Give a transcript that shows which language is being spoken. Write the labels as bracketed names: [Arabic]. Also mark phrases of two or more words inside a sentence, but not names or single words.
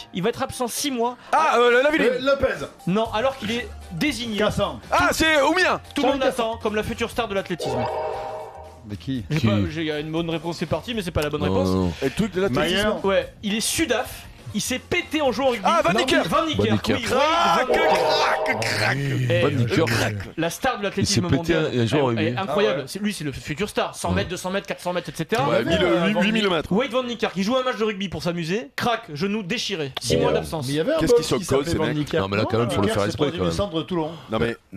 [French] Il va être absent 6 mois. Ah, la ville. Lopez. Non, alors qu'il est désigné. Cassan. Ah, c'est Oumien. Tout le monde l'attend comme la future star de l'athlétisme. Mais qui? J'ai une bonne réponse, c'est parti, mais c'est pas la bonne réponse. Non. Et tout de l'athlétisme. Ouais, il est sudaf. Il s'est pété en jouant au rugby. Ah, Van Nicker. Van Nicker. Van Nicker. Oui, Van Nicker. Van Nicker. La star de l'athlétisme Il s'est pété mondial. un jour au rugby. Incroyable. Lui, c'est le futur star. 100 mètres, 200 mètres, 400 mètres, etc. Ouais, 8000 mètres. Wade Van Nicker qui joue un match de rugby pour s'amuser. Crac, genou déchiré. 6 mois d'absence. Mais il y avait un Qu'est-ce boss qu'il se s'appelait colle, ces Van mecs Nicker. Non, mais là, quand même, faut le faire exprès, quand même. centre de Toulon. Non, mais Mais